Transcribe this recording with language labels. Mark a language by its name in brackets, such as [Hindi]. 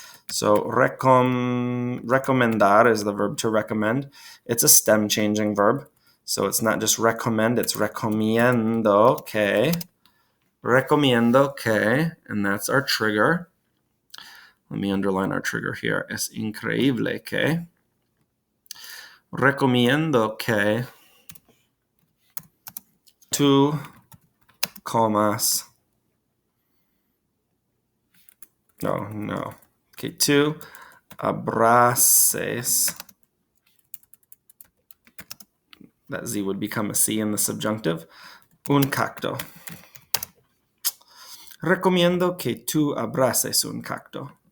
[English] So recomendar is the verb to recommend. It's a stem changing verb. So it's not just recommend, it's [Spanish] recomiendo que. Recomiendo que, [English] and that's our trigger. Let me underline our trigger here. [Spanish] Es increíble que. Recomiendo que tú comas. No. Que tú abraces. [English] That Z would become a C in the subjunctive. [Spanish] Un cacto. Recomiendo que tú abraces un cacto.